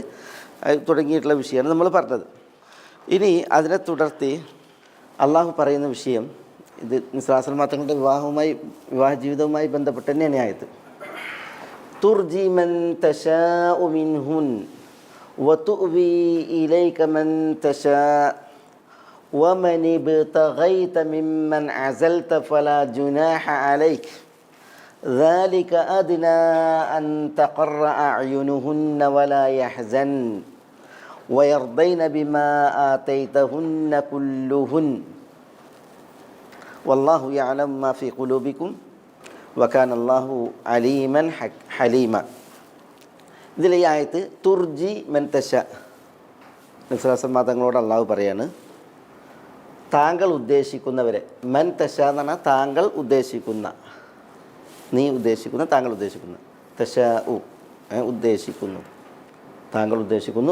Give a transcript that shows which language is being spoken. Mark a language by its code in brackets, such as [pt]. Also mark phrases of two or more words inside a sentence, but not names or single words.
[ml] തുടങ്ങിയിട്ടുള്ള വിഷയമാണ് നമ്മൾ പറഞ്ഞത്. ഇനി അതിനെ തുടർത്തി അള്ളാഹു പറയുന്ന വിഷയം, ഇത് നബി [ar] صلى الله عليه وسلم [ml] തങ്ങളുടെ വിവാഹ ജീവിതവുമായി ബന്ധപ്പെട്ട് തന്നെയാണ് ആയത്. [ar] ترجي من تشاء منهن وتؤوي إليك من تشاء ومن ابتغيت ممن عزلت فلا جناح عليك ذلك أدنى أن تقر أعينهن ولا يحزن ويرضين بما آتيتهن كلهن والله يعلم ما في قلوبكم وكان الله عليما حليما. [ml] ഇതിൽ ഈ ആയത്ത് [ar] ترجي من تشاء, [ml] നബി [ar] صلى الله عليه وسلم [ml] തങ്ങളോട് അള്ളാഹു പറയാണ്, താങ്കൾ ഉദ്ദേശിക്കുന്നവരെ. [ar] من تشاء [ml] എന്ന് പറഞ്ഞാൽ താങ്കൾ ഉദ്ദേശിക്കുന്ന, നീ ഉദ്ദേശിക്കുന്ന, താങ്കൾ ഉദ്ദേശിക്കുന്ന. തശാ ഉദ്ദേശിക്കുന്നു, താങ്കൾ ഉദ്ദേശിക്കുന്നു.